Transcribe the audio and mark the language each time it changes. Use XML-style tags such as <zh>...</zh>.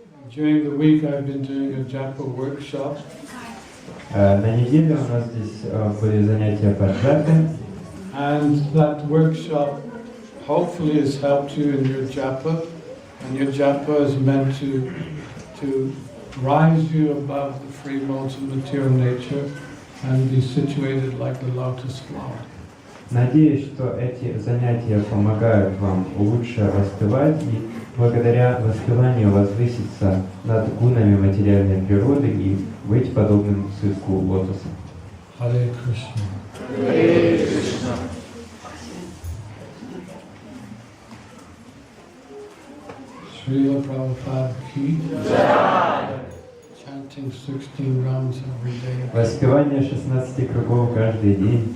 <en>During the week I've been doing a japa workshop.</en> <ru>На неделе у нас здесь были занятия по джапе.</ru> <en>And that workshop hopefully has helped you in your japa. And your japa is meant to rise you above the free modes of material nature and be situated like the lotus flower.</en> <ru>Надеюсь, что эти занятия помогают вам лучше воспевать и благодаря воспеванию возвыситься над гунами материальной природы и быть подобным цветку лотоса.</ru> <sa>Харе Кришна. Hare Krishna.</sa> <hi>Srila Prabhupada ki jai.</hi> <en>Chanting 16 rounds every day.</en> <ru>Воспевание 16 кругов каждый день.</ru>